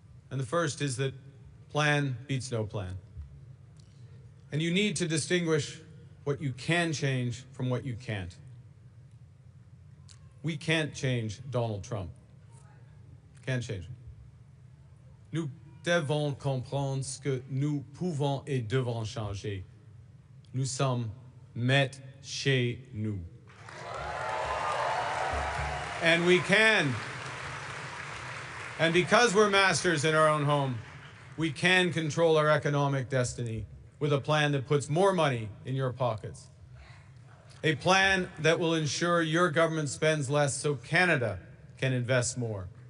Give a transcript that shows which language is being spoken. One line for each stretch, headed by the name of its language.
English: And the first is that plan beats no plan. And you need to distinguish what you can change from what you can't. We can't change Donald Trump. Can't change him. Nous
French: devons comprendre ce que nous pouvons et devons changer. Nous sommes maîtres chez nous.
English: And we can. And because we're masters in our own home, we can control our economic destiny with a plan that puts more money in your pockets. A plan that will ensure your government spends less so Canada can invest more.